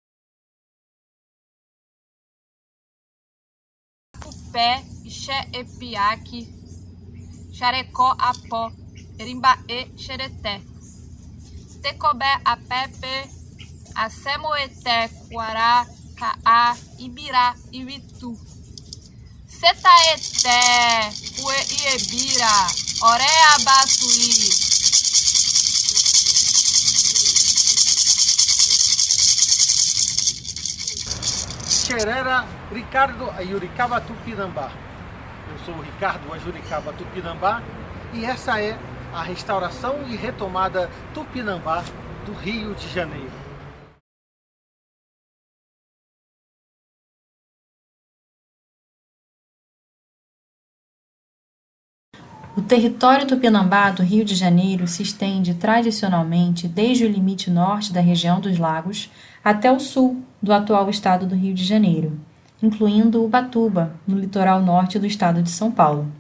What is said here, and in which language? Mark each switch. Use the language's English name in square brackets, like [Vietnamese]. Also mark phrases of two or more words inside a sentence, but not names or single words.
[Tupí] Pupé, Ixé, Epiaque, Xarecó, Apó, Erimbaê, Xereté, Tecobé, Apepe, Acemoeté, Cuará, Caá, Ibirá, Ibitu, Setaeté, Iebira, Oré, Abaçuí. Xerera, Ricardo Ayuricaba Tupinambá. [Portuguese] Eu sou o Ricardo Ayuricaba Tupinambá e essa é a restauração e retomada Tupinambá do Rio de Janeiro. O território tupinambá do Rio de Janeiro se estende tradicionalmente desde o limite norte da região dos Lagos até o sul do atual estado do Rio de Janeiro, incluindo Ubatuba, no litoral norte do estado de São Paulo.